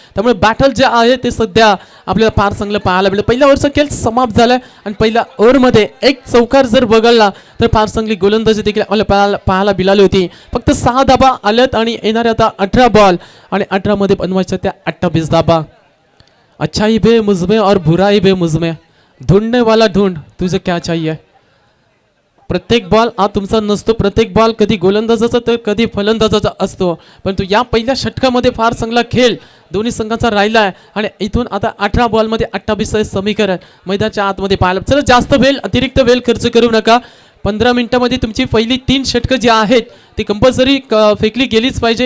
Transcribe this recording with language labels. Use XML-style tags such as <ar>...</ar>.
<mr>त्यामुळे बॅटल जे आहे ते सध्या आपल्याला फार चांगलं पाहायला मिळेल. पहिल्या ओव्हरचा खेळ समाप्त झालाय आणि पहिल्या ओव्हरमध्ये एक चौकार जर बघळला तर फार चांगली गोलंदाजी देखील आपल्याला पाहायला मिळाली होती. फक्त 6 धाबा आल्यात आणि येणारे आता 18 बॉल आणि 18 मध्ये बनवायच्या त्या 28 धाबा.</mr> <hi>अच्छाई बे मुझमे और बुराई बे मुझमे, ढूंढने वाला ढूंढ तुझे क्या चाहिए.</hi> <mr>प्रत्येक बॉल हा तुमचा नसतो. प्रत्येक बॉल कधी गोलंदाजाचा तर कधी फलंदाजाचा असतो. परंतु या पहिल्या षटकामध्ये फार चांगला खेळ दोन्ही संघांचा राहिला आहे आणि इथून आता 18 बॉलमध्ये 28 समीकरण मैदानाच्या आतमध्ये पाहायला. चला जास्त वेळ अतिरिक्त वेळ खर्च करू नका. 15 मिनिटांमध्ये तुमची पहिली 3 षटकं जी आहेत ती कंपल्सरी फेकली गेलीच पाहिजे.</mr>